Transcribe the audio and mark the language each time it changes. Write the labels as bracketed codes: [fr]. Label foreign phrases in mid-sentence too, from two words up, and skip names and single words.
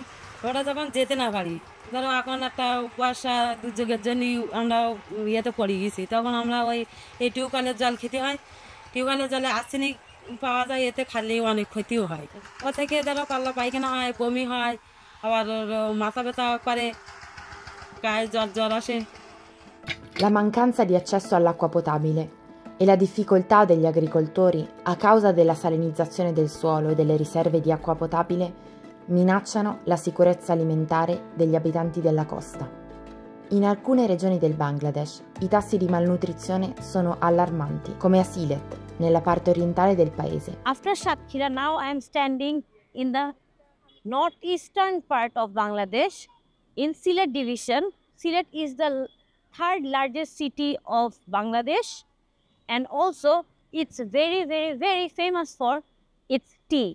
[bn] ওটা যখন যেতে না পারি, ধরো এখন একটা কুয়াশা দুর্যোগের জন্য আমরা ইয়েতে পড়ে গেছি, তখন আমরা ওই এই টিউবওয়েলের জল খেতে হয়। টিউবওয়েলের জলে আর্সেনিক পাওয়া যায়, এতে খালেও অনেক ক্ষতিও হয়। ও থেকে ধরো পাল্লা পায়খানা হয়, বমি হয়, আবার মাথা ব্যথা করে, গায়ে জ্বর আসে। [it] La mancanza di accesso all'acqua potabile e la difficoltà degli agricoltori a causa della salinizzazione del suolo e delle riserve di acqua potabile minacciano la sicurezza alimentare degli abitanti della costa. In alcune regioni del Bangladesh i tassi di malnutrizione sono allarmanti, come a Sylhet, nella parte orientale del paese. [en] After Satkhira, now I am standing in the northeastern part of Bangladesh in Sylhet division. Sylhet is the third largest city of Bangladesh, and also it's very famous for its tea.